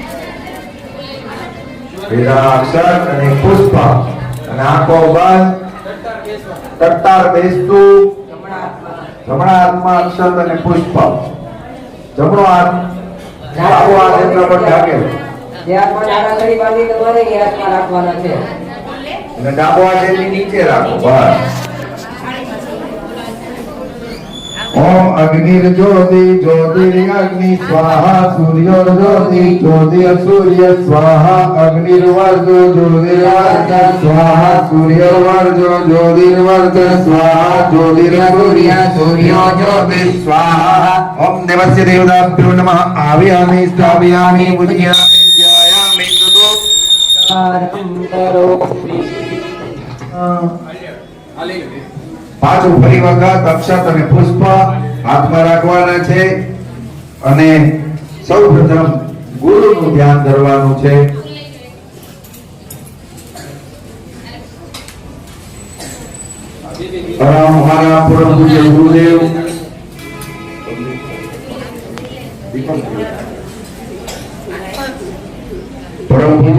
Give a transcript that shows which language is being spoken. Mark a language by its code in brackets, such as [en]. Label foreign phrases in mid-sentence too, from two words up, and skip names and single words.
[gu] વેદા અક્ષર અને પુષ્પ અને આંખો બંધ તટ્ટાર બેસતું જમણા હાથમાં અક્ષર અને પુષ્પ જમણો હાથ ડાબો હાથ એટલા પર ઢાકેલો જે હાથમાં ડાળા બાંધી તમારે એ હાથમાં રાખવાના છે અને ડાબો હાથ એની નીચે રાખો બસ [sa] ओम अग्निर ज्योति ज्योतिर्अग्नि स्वाहा सूर्यो ज्योति ज्योतिर्सूर्य स्वाहा अग्निर्वर्जो ज्योतिर्वर्ज स्वाहा सूर्यवर्जो ज्योतिर्वर्ज स्वाहा ज्योतिर्सूर्य सूर्यो ज्योति स्वाहा ओम देवस्य देवताभ्यो नमः आवाहयामि स्थापयामि पूजयामि ध्यायामि ततो [gu] પાછું ફરી વખત અક્ષત અને પુષ્પ હાથમાં રાખવાના છે અને સૌપ્રથમ ગુરુનું ધ્યાન ધરવાનું છે હમારા પરમ પૂજ્ય ગુરુદેવ પરમ પૂજ્ય